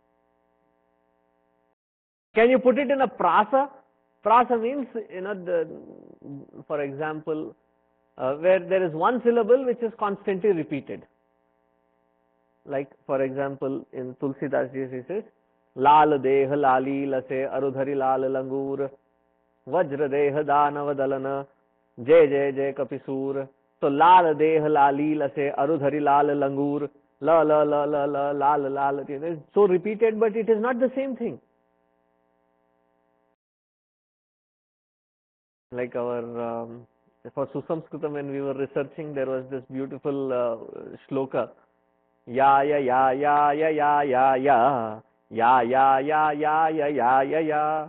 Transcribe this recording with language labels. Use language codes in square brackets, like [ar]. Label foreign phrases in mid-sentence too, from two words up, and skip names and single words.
[en] Can you put it in a prasa? Prasa means, for example, where there is one syllable which is constantly repeated. Like, for example, in Tulsidas ji, he says, [awa] Lal deh lali lase arudhari lal langur, Vajra deh danav dalana, Jay jay jay kapisur. [en] So, [awa] Lal deh lali lase arudhari lal langur, la la la la la lal lal. [en] It is so repeated, but it is not the same thing. Like our for Susamskritam, when we were researching, there was this beautiful shloka. Ya ya ya ya ya ya ya ya ya ya ya ya ya ya ya ya.